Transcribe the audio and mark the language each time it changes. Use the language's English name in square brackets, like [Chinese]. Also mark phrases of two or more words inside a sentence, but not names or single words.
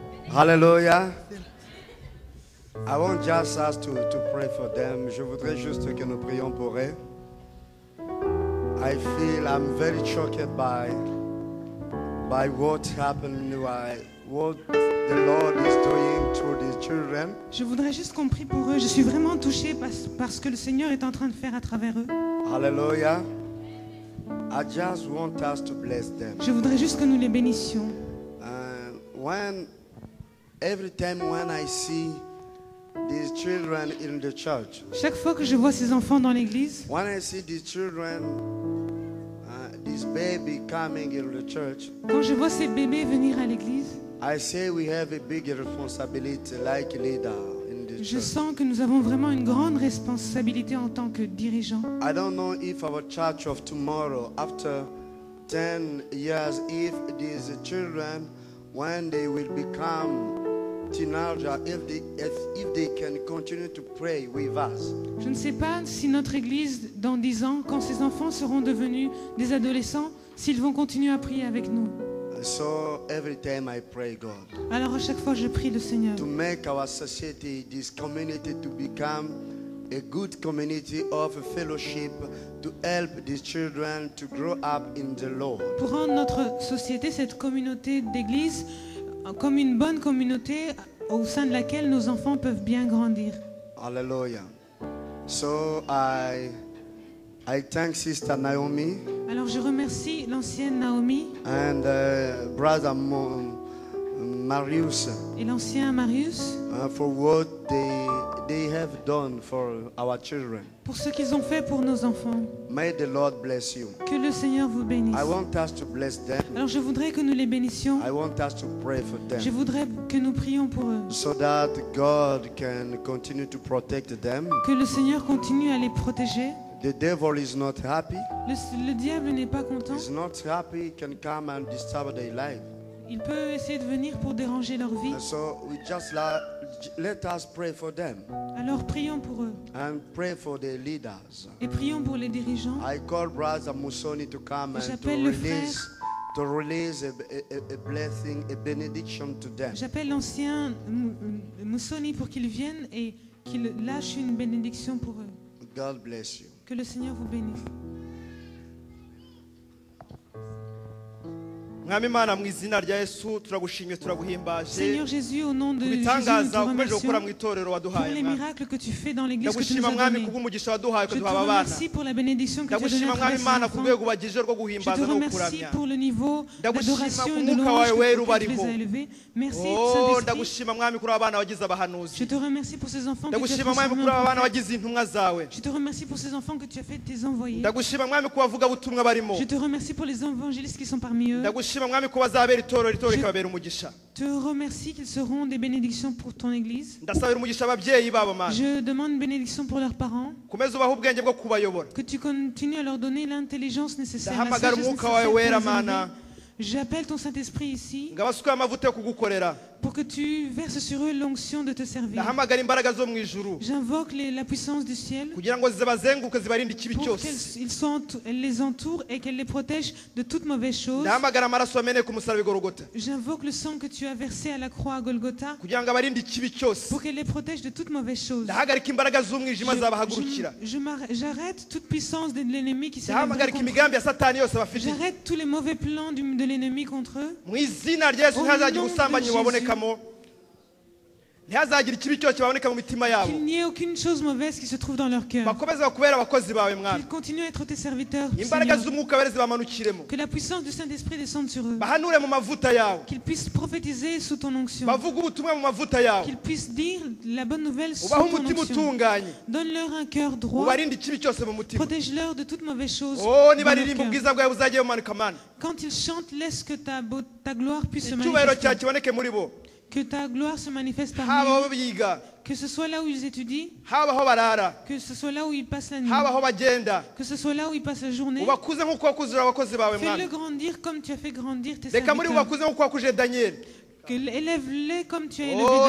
[English] Hallelujah. I want just us to pray for them. [French] Je voudrais juste que nous prions pour eux. [English] I feel I'm very shocked by what happened, what the Lord is doing through these children. [French] Je voudrais juste qu'on prie pour eux. Je suis vraiment touchée par ce que le Seigneur est en train de faire à travers eux. [English] Hallelujah. I just want us to bless them. [French] Je voudrais juste que nous les bénissions. [English] Every time when I see these children in the church, [French] Chaque fois que je vois ces enfants dans l'église, [English] when I see these children, this baby coming in the church, [French] quand je vois ces bébés venir à l'église, [English] I say we have a big responsibility like leader in the [French] je [English] church. [French] sens que nous avons vraiment une grande responsabilité en tant que dirigeants. [English] I don't know if our church of tomorrow, after 10 years, if these children, when they will become teenagers, if they can continue to pray with us. [French] Je ne sais pas si notre église, dans 10 ans, quand ces enfants seront devenus des adolescents, s'ils vont continuer à prier avec nous. [English] So every time I pray God [French] Alors à chaque fois, je prie le Seigneur [English] to make our society, this community, to become a good community of fellowship, to help these children to grow up in the Lord. [French] pour rendre notre société, cette communauté d'église, comme une bonne communauté au sein de laquelle nos enfants peuvent bien grandir. [English] Hallelujah. So I thank Sister Naomi [French] Alors je remercie l'ancienne Naomi [English] and Brother Marius [French] et l'ancien Marius [English] for what they have done for our children. [French] pour ce qu'ils ont fait pour nos enfants. [English] May the Lord bless you. [French] Que le Seigneur vous bénisse. [English] I want us to bless them. [French] Alors je voudrais que nous les bénissions. [English] I want us to pray for [French] Je [English] them [French] voudrais que nous prions pour eux. [English] so that God can continue to protect them. [French] Que le Seigneur continue à les protéger. [English] The devil is not happy. [French] Le diable n'est pas content. [English] He's not happy. He can come and disturb their life. [French] Il peut essayer de venir pour déranger leur vie. [English] And so we just let us pray for them [French] Alors prions pour eux. [English] and pray for the leaders. [French] Et prions pour les dirigeants. [English] I call Brother Musoni to come and [French] J'appelle le [English] to release a blessing, a benediction to them. [French] J'appelle l'ancien Moussoni pour qu'il vienne et qu'il lâche une bénédiction pour eux. [English] God bless you. [French] Que le Seigneur vous bénisse. [Kinyarwanda] mwami Imana mu izina rya Yesu turagushimye turaguhimbaje [French] Seigneur Jésus, au nom de Jésus, nous te [Kinyarwanda] bitangaza ukomeje gukora mu [French] remercions [Kinyarwanda] itorero [French] pour [Kinyarwanda] waduhaye [French] les [Kinyarwanda] mwami. [French] miracles que tu fais dans l'église que tu nous [Kinyarwanda] ndagushima [French] as [Kinyarwanda] mwami [French] donnée. [Kinyarwanda] kubw'umugisha waduhaye [French] Je te [Kinyarwanda] kuduha abana [French] remercie pour la bénédiction que tu as donnée [Kinyarwanda] ndagushima [French] à [Kinyarwanda] mwami [French] travers ces [Kinyarwanda] Imana ku [French] enfants. [Kinyarwanda] rwego bagejeje rwo [French] Je te [Kinyarwanda] guhimbaza no [French] remercie [Kinyarwanda] kuramya [French] pour le niveau d'adoration et de [Kinyarwanda] Umwuka [French] louange [Kinyarwanda] wawe [French] que [Kinyarwanda] wera [French] tu les [Kinyarwanda] ubariho. [French] as élevés. Merci oh Saint-Esprit. [Kinyarwanda] ndagushima mwami kuri abana wagize [French] Je [Kinyarwanda] abahanuzi [French] te remercie pour ces enfants que tu as [Kinyarwanda] ndagushima mwami [French] transformés [Kinyarwanda] kuri [French] en [Kinyarwanda] abana [French] prophètes. [Kinyarwanda] wagize intumwa zawe [French] Je te remercie pour ces enfants que tu as fait tes envoyés. [Kinyarwanda] ndagushima mwami ku bavuga butumwa barimo [French] Je te remercie pour les évangélistes qui sont parmi eux. [Kinyarwanda] ndagushima mwami ko bazabera itorero rikababera umugisha [French] Je te remercie qu'ils seront des bénédictions pour ton église. [Kinyarwanda] ndasabira umugisha ababyeyi babo mana [French] Je demande une bénédiction pour leurs parents. [Kinyarwanda] komeza ubaha ubwenge bwo kubayobora [French] Que tu continues à leur donner l'intelligence nécessaire, la [Kinyarwanda] ndahamagara [French] sagesse [Kinyarwanda] umwuka [French] nécessaire [Kinyarwanda] wawe [French] pour les [Kinyarwanda] wera [French] élever. [Kinyarwanda] mana [French] J'appelle ton Saint-Esprit ici [Kinyarwanda] ngo abasuke amavuta yo kugukorera [French] pour que tu verses sur eux l'onction de te servir. [Kinyarwanda] ndahamagara imbaraga zo mu ijuru [French] J'invoque la puissance du ciel [Kinyarwanda] kugira ngo zibazenguke zibarinde ikibi [French] pour [Kinyarwanda] cyose [French] qu'elle les entoure et qu'elle les protège de toute mauvaise chose. [Kinyarwanda] ndahamagara amaraso ameneye ku musaraba i Golgotha [French] J'invoque le sang que tu as versé à la croix à Golgotha [Kinyarwanda] kugira ngo abarinde ikibi cyose [French] pour qu'elle les protège de toute mauvaise chose. [Kinyarwanda] ndahagarika imbaraga z'umwijima zabahagurukira [French] J'arrête toute puissance de l'ennemi qui s'élève [Kinyarwanda] ndahagarika [French] contre eux. [Kinyarwanda] imigambi ya satani yose bafite [French] J'arrête tous les mauvais plans de l'ennemi contre eux. [Kinyarwanda] mu izina rya Yesu [French] Au [Kinyarwanda] ntihazagire [French] nom de [Kinyarwanda] ubusambanyi [French] Jésus. [Kinyarwanda] bubabonekamo ntihazagire ikibi cyose kibaboneka mu mitima yabo [French] Qu'il n'y ait aucune chose mauvaise qui se trouve dans leur cœur. [Kinyarwanda] bakomeze bakubera abakozi bawe mwami [French] Qu'ils continuent à être tes serviteurs. [Kinyarwanda] imbaraga [French] Seigneur. [Kinyarwanda] z'umwuka wera zibamanukiremo [French] Que la puissance du Saint-Esprit descende sur eux. [Kinyarwanda] bahanure mu mavuta yawe [French] Qu'ils puissent prophétiser sous ton onction. [Kinyarwanda] bavuge ubutumwa mu mavuta yawe [French] Qu'ils puissent dire la bonne nouvelle sous [Kinyarwanda] ubahe [French] ton [Kinyarwanda] umutima [French] onction. [Kinyarwanda] utunganye [French] Donne-leur un cœur droit. [Kinyarwanda] ubarinde ikibi cyose mu mutima [French] Protège-leur de toute mauvaise chose. oh dans leur [Kinyarwanda] nibaririmba [French] cœur. [Kinyarwanda] ubwiza bwawe buzagiye bumanuka mana [French] Quand ils chantent, laisse que ta gloire puisse se [Kinyarwanda] icyubahiro cyawe [French] manifester. [Kinyarwanda] kiboneke muri bo [French] Que ta gloire se manifeste [Kinyarwanda] haba [French] parmi [Kinyarwanda] aho [French] eux. [Kinyarwanda] biga [French] Que ce soit là où ils étudient. [Kinyarwanda] haba aho barara [French] Que ce soit là où ils passent la nuit. [Kinyarwanda] haba aho bagenda [French] Que ce soit là où ils passent la journée. [Kinyarwanda] ubakuze nk'uko wakuzura abakozi bawe [French] Fais-le [Kinyarwanda] mwami [French] grandir comme tu as fait grandir tes [Kinyarwanda] reka muri [French] serviteurs. [Kinyarwanda] ubakuze nk'uko wakuje daniyeli [French] Élève-les comme tu as élevé